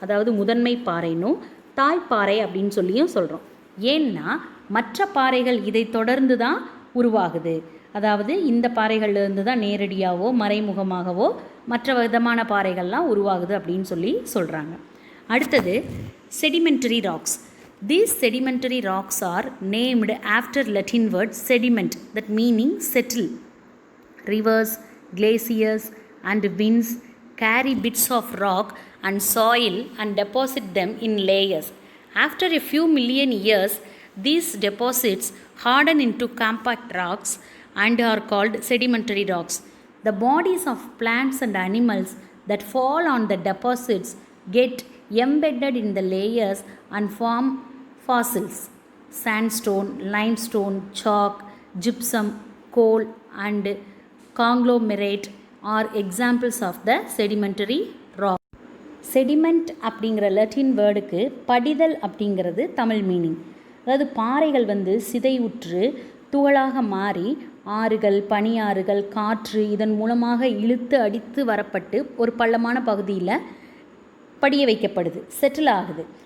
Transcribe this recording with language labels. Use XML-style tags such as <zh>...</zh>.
<ta>அதாவது முதன்மை பாறைன்னும் தாய்ப்பாறை அப்படின்னு சொல்லியும் சொல்கிறோம். ஏன்னா மற்ற பாறைகள் இதை தொடர்ந்து தான் உருவாகுது. அதாவது இந்த பாறைகள்லேருந்து தான் நேரடியாகவோ மறைமுகமாகவோ மற்ற விதமான பாறைகள்லாம் உருவாகுது அப்படின்னு சொல்லி சொல்கிறாங்க. அடுத்தது sedimentary rocks.</ta> <en>These sedimentary rocks are named after Latin word sediment, that meaning settle. Rivers, glaciers and winds carry bits of rock and soil and deposit them in layers. After a few million years, these deposits harden into compact rocks and are called sedimentary rocks. The bodies of plants and animals that fall on the deposits get embedded in the layers and form fossils. Sandstone, limestone, chalk, gypsum, coal and conglomerate are examples of the sedimentary rock.</en> <ta>Sediment அப்படிங்கிற லட்டின் வேர்டுக்கு படிதல் அப்படிங்கிறது Tamil meaning. அதாவது பாறைகள் வந்து சிதைவுற்று துகளாக மாறி ஆறுகள், பனியாறுகள், காற்று இதன் மூலமாக இழுத்து அடித்து வரப்பட்டு ஒரு பள்ளமான பகுதியில் படிய வைக்கப்படுது, செட்டில் ஆகுது.</ta>